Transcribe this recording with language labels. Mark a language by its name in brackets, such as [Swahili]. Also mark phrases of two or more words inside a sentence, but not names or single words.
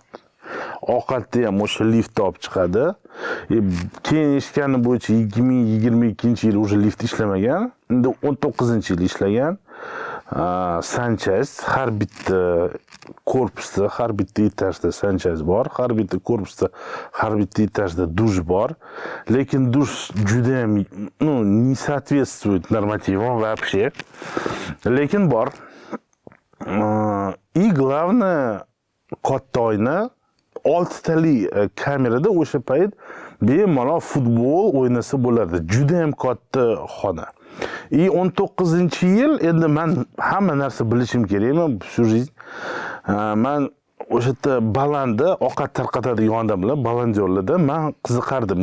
[Uzbek] Ovqatni ham o'sha liftda olib chiqadi. Keyin eshitganim bo'yicha 2022-yil уже lift ishlamagan. Endi 19-yil ishlagan. Sanchayz, har bitta korpusda, har bitta etajda sanchayz bor. Har bitta korpusda, har bitta etajda dush bor. Lekin dush juda ham, [Russian] не соответствует нормативам вообще. [Uzbek] Lekin bor. [Russian] И главное, [Uzbek] katta oyna, 6 tali kamerada o'sha payt bemalol futbol o'ynasa bo'lardi. Juda ham katta xona. 19-yil endi men hamma narsa bilishim kerakmi shu жизнь. Men o'sha yerda balanda ovqat tarqatadigan odamlar, balandyorlarda men qiziqardim.